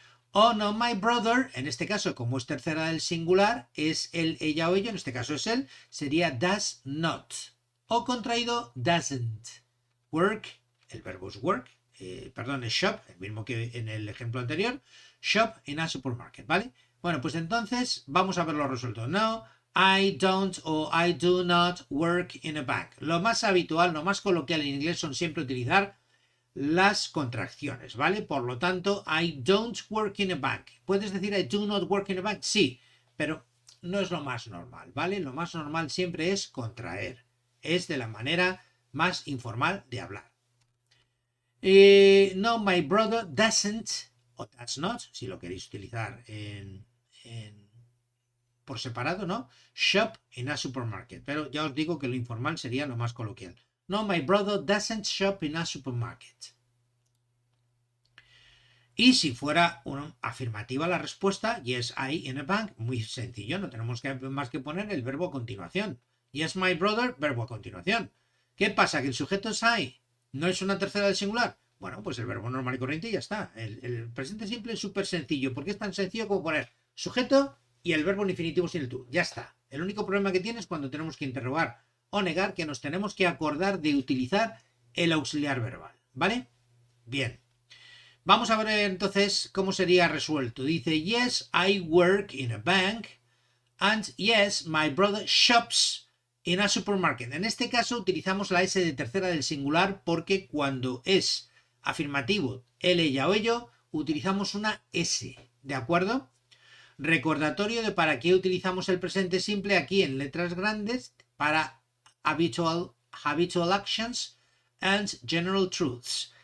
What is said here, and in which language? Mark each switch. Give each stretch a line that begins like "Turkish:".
Spanish: O
English: no, my brother,
Spanish: en este caso, como es tercera del singular, es él, ella o ello, en este caso es él, sería
English: does not.
Spanish: O contraído
English: doesn't work,
Spanish: el verbo es work, es shop, el mismo que en el ejemplo anterior,
English: shop in a supermarket,
Spanish: ¿vale? Bueno, pues entonces vamos a verlo resuelto.
English: No, I don't o I do not work in a bank.
Spanish: Lo más habitual, lo más coloquial en inglés son siempre utilizar las contracciones, ¿vale? Por lo tanto,
English: I don't work in a bank.
Spanish: ¿Puedes decir
English: I do not work in a bank?
Spanish: Sí, pero no es lo más normal, ¿vale? Lo más normal siempre es contraer. Es de la manera más informal de hablar.
English: No, my brother doesn't,
Spanish: o
English: does not,
Spanish: si lo queréis utilizar en por separado, ¿no?
English: Shop in a supermarket.
Spanish: Pero ya os digo que lo informal sería lo más coloquial.
English: No, my brother doesn't shop in a supermarket.
Spanish: Y si fuera una afirmativa la respuesta,
English: yes, I in a bank,
Spanish: muy sencillo, no tenemos más que poner el verbo a continuación.
English: Yes, my brother,
Spanish: verbo a continuación. ¿Qué pasa? ¿Que el sujeto es I no es una tercera del singular? Bueno, pues el verbo normal y corriente y ya está. El presente simple es súper sencillo, porque es tan sencillo como poner sujeto y el verbo en infinitivo sin el tú. Ya está. El único problema que tiene es cuando tenemos que interrogar o negar, que nos tenemos que acordar de utilizar el auxiliar verbal. ¿Vale? Bien. Vamos a ver entonces cómo sería resuelto. Dice,
English: yes, I work in a bank. And yes, my brother shops in a supermarket.
Spanish: En este caso utilizamos la S de tercera del singular porque cuando es afirmativo, él, ella o ello, utilizamos una S. ¿De acuerdo? Recordatorio de para qué utilizamos el presente simple aquí en letras grandes para
English: habitual actions and general truths.